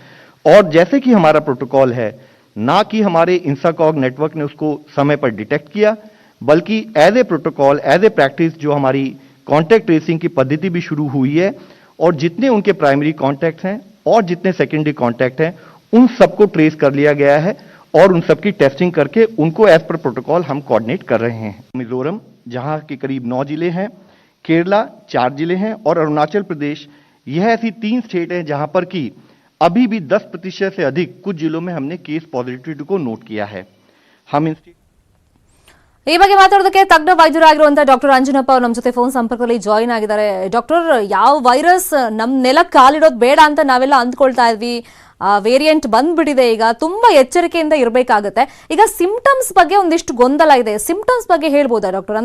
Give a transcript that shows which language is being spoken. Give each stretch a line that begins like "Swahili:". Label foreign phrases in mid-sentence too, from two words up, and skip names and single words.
Hindi: और जैसे कि हमारा प्रोटोकॉल है, ना कि हमारे इंसाकॉग नेटवर्क ने उसको समय पर डिटेक्ट किया, बल्कि
English: as a protocol, as a practice
Hindi: जो हमारी
English: contact tracing
Hindi: की पद्धति भी शुरू हुई है, और जितने उनके
English: primary contact
Hindi: हैं और जितने
English: secondary contact
Hindi: हैं उन सबको ट्रेस कर लिया गया है और उन सबकी टेस्टिंग करके उनको
English: as per protocol
Hindi: हम कोऑर्डिनेट कर रहे हैं. मिजोरम जहां के करीब 9 जिले हैं, केरला 4 जिले हैं और अरुणाचल प्रदेश, यह ऐसी 3 स्टेट हैं जहां पर कि अभी भी 10% से अधिक कुछ जिलों में हमने
English: case positivity
Hindi: को नोट किया है. हम
Kannada: ಈ ಬಗ್ಗೆ ಮಾತಾಡೋದಕ್ಕೆ ತಜ್ಞ ವೈದ್ಯರಾಗಿರುವಂತಹ ಡಾಕ್ಟರ್ ಅಂಜನಪ್ಪ ಅವರು ನಮ್ಮ ಜೊತೆ ಫೋನ್ ಸಂಪರ್ಕದಲ್ಲಿ ಜಾಯಿನ್ ಆಗಿದ್ದಾರೆ. ಡಾಕ್ಟರ್, ಯಾವ ವೈರಸ್ ನಮ್ಮ ನೆಲಕ್ಕೆ ಕಾಲಿಡೋದು ಬೇಡ ಅಂತ ನಾವೆಲ್ಲ ಅಂದ್ಕೊಳ್ತಾ ಇದ್ವಿ, ವೇರಿಯಂಟ್ ಬಂದ್ಬಿಟ್ಟಿದೆ, ಈಗ ತುಂಬಾ ಎಚ್ಚರಿಕೆಯಿಂದ ಇರಬೇಕಾಗುತ್ತೆ. ಈಗ ಸಿಂಪ್ಟಮ್ಸ್ ಬಗ್ಗೆ ಒಂದಿಷ್ಟು ಗೊಂದಲ ಇದೆ, ಸಿಂಪ್ಟಮ್ಸ್ ಬಗ್ಗೆ ಹೇಳ್ಬೋದಾ ಡಾಕ್ಟರ್?